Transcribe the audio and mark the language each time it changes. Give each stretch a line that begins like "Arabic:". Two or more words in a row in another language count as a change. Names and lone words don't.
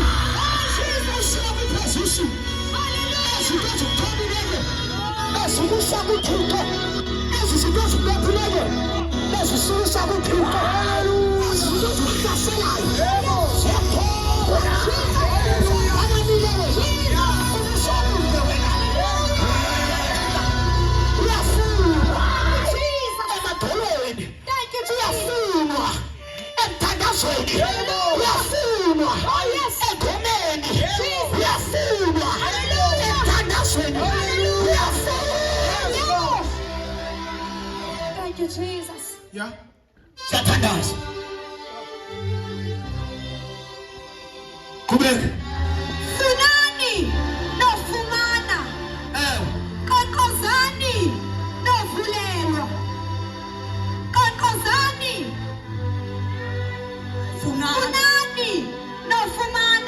Xhosa: usika kwiposition ezinto ezikutholileyo ezikusa kuthixo ezi zinto ezibophileyo ezisusa kuthixo ezi zinto zikuhlaselayo ziyakhona abamileyo ubusolule wena uyafunwa emadolweni
English: Thank you, Jesus.
Xhosa: uyafunwa emthandazweni uyafunwa engomeni uyafunwa emthandazweni uyafunwa
English: Thank you, Jesus.
Xhosa: siyathandaza qhubeka Funani nofumana. Konkozani novulelwa. Konkozani. Funani nofumana.